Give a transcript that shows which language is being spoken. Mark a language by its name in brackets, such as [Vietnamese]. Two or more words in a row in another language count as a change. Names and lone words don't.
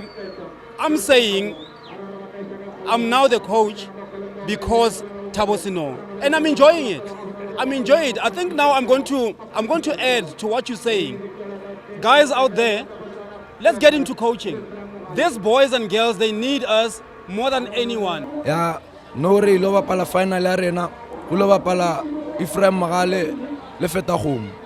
[English] I'm saying I'm now the coach because Tabosino, and I'm enjoying it. I think now I'm going to add to what you're saying. Guys out there, let's get into coaching. These boys and girls, they need us more than anyone. [Northern Sotho] Yeah, no re lo bapala final arena, o lo bapala Ephraim Magale le Sekhukhune.